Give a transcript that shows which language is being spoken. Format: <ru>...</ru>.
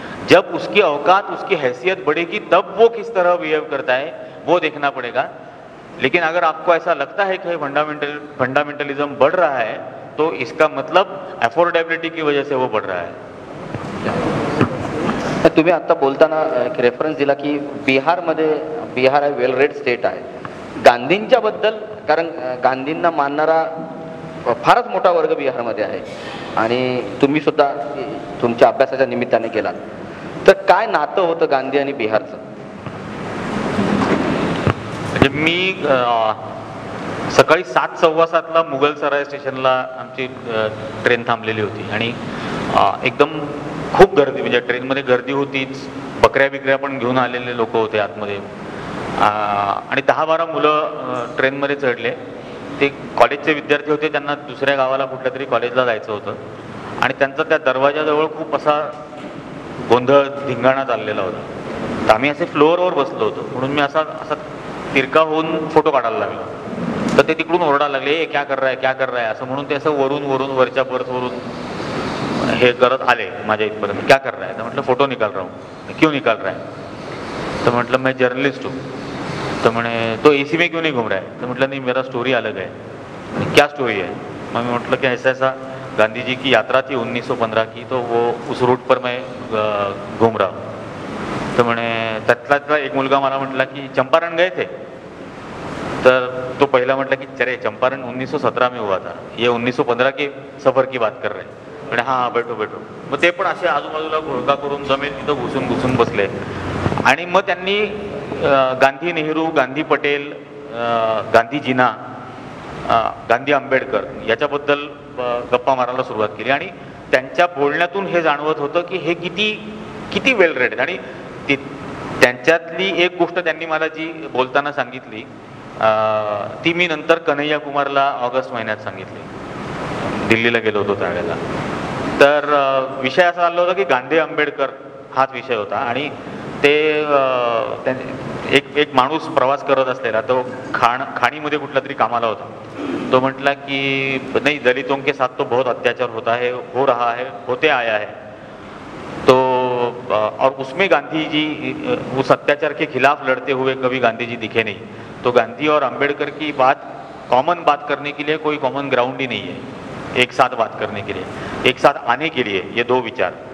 <hi>जब उसकी औकात, उसकी हैसियत बढ़ेगी तब वो किस तरह बिहेव करता है वो देखना पड़ेगा। लेकिन अगर आपको ऐसा लगता है कि फंडामेंटलिज्म बढ़ रहा है तो इसका मतलब अफोर्डेबिलिटी की वजह से वो बढ़ रहा है।</hi> <mr>तुम्ही आता बोलताना एक रेफरन्स दिला की बिहार आहे वेल रेड स्टेट आहे, गांधींच्या बद्दल, कारण गांधींना मानणारा फारच मोठा वर्ग बिहारमध्ये आहे आणि तुम्ही सुद्धा तुमच्या अभ्यासाच्या निमित्ताने गेलात, तर काय नातं होतं गांधी आणि बिहारचं? म्हणजे मी सकाळी 7:15 मुघलसराय स्टेशनला आमची ट्रेन थांबलेली होती आणि एकदम खूप गर्दी, म्हणजे ट्रेनमध्ये गर्दी होतीच, बकऱ्या बिकऱ्या पण घेऊन आलेले लोक होते आतमध्ये, आणि 10-12 मुलं ट्रेनमध्ये चढले। ते कॉलेजचे विद्यार्थी होते, त्यांना दुसऱ्या गावाला कुठल्या तरी कॉलेजला जायचं होतं, आणि त्यांचा त्या दरवाजाजवळ खूप असा गोंधळ धिंगाणा चाललेला होता। तर आम्ही असे फ्लोअरवर बसलो होतो, म्हणून मी असा तिरका होऊन फोटो काढायला लागलो, तर ते तिकडून ओरडायला लागले,</mr> <hi>ए क्या कर रहा है,</hi> <mr>क्या कर रहा है, असं म्हणून ते असं वरून वरच्या बर्थवरून हे करत आले माझ्या इथपर्यंत।</mr> <hi>क्या कर रहा है?</hi> <mr>तर म्हटलं</mr> <hi>फोटो निकाल रहा हूँ। क्यों निकाल रहा है? तो म्हटलं मैं जर्नलिस्ट हूँ। तो मैंने तो एसी में क्यों नहीं घूम रहा है? तो मतलब नहीं, मेरा स्टोरी अलग है। क्या स्टोरी है? मैं मतलब कि ऐसा गांधी जी की यात्रा थी 1915 की, तो वो उस रूट पर मैं घूम रहा हूँ।</hi> <mr>तो मैंने त्यातला एक मुलगा मला म्हटला की चंपारण</mr> <hi>गए थे?</hi> <mr>तर तो पहिला म्हटला की</mr> <hi>चले चंपारण 1917 में हुआ था, ये 1915 के सफर की बात कर रहे हैं। म्हणजे हाँ बैठो बैठो।</hi> <mr>मग ते पण असे आजूबाजूला घोळका करून जमेल तिथं घुसून बसले, आणि मग त्यांनी गांधी नेहरू, गांधी पटेल, गांधीजीना, गांधी आंबेडकर याच्याबद्दल गप्पा मारायला सुरुवात केली, आणि त्यांच्या बोलण्यातून हे जाणवत होतं की हे किती वेल रेड आहेत। आणि त्यांच्यातली एक गोष्ट त्यांनी मला जी बोलताना सांगितली ती मी नंतर कन्हैया कुमारला ऑगस्ट महिन्यात सांगितली. दिल्लीला गेलो होतो त्यावेळेला. तर विषय असा चालला होता की गांधी आंबेडकर हाच विषय होता. आणि ते एक माणूस प्रवास करत असलेला, तो खाणीमध्ये कुठला तरी कामाला होता. तो म्हटला की</mr> <hi>नहीं, दलितों के साथ तो बहुत अत्याचार होता है, हो रहा है, होते आया है. तो और उसमें गांधी जी उस अत्याचार के खिलाफ लड़ते हुए कभी गांधी जी दिखे नहीं. तो गांधी और अंबेडकर की कॉमन बात करने के लिए कोई कॉमन ग्राउंड ही नहीं है, एक साथ बात करने के लिए, एक साथ आने के लिए, ये दो विचार.</hi>